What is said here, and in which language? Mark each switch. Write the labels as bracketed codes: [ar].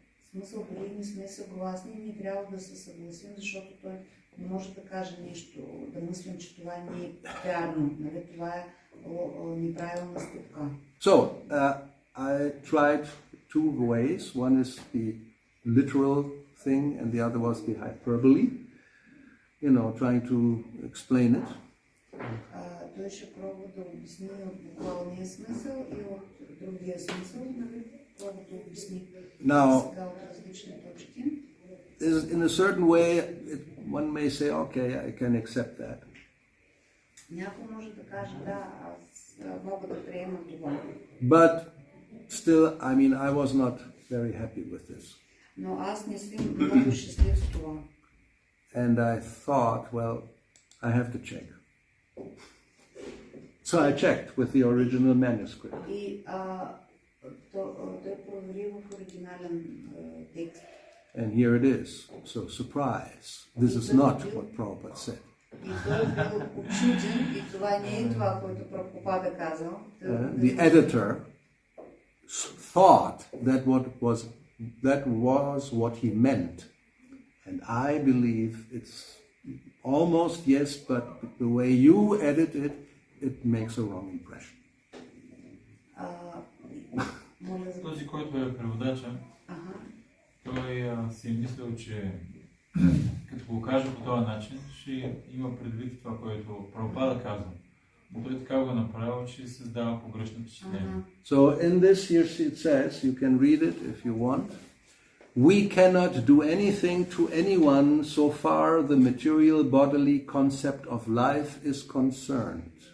[bg] Смисъл, дори не сме съгласни, ние трябва да се съгласим, защото той не може да каже нещо, да мислим, че това не е вярно. Нали? Това е неправилна стъпка. [en] So, I tried two ways. One is the literal thing and the other was the hyperbole. Trying to explain it. [bg] Той ще пробва да обясни от буквалния смисъл и от другия смисъл, нали? Пробва да обясни сега от различни точки. [en] In a certain way, one may say, okay, I can accept that. [bg] Някой може да каже, да, аз мога да приема това. [en] But still, I was not very happy with this. [bg] Но аз не съм много щастлив с това. [en] And I thought, well, I have to check. So I checked with the original manuscript. [bg] И той провери в оригинален текст. [en] And here it is. So, surprise. This is not what Prabhupada said. [bg] И той бил учуден, и това не е това, което Прабхупада казал. [en] The editor thought that was what he meant. And I believe it's almost yes, but the way you edit it, it makes a wrong impression. [bg] Този, който е преводача, той си е мислил, че като го каже по този начин, ще има предвид това, което Прабхупада казва. Но той така го направил, че създава погрешно впечатление. [en] So in this here it says, you can read it if you want. We cannot do anything to anyone so far the material bodily concept of life is concerned.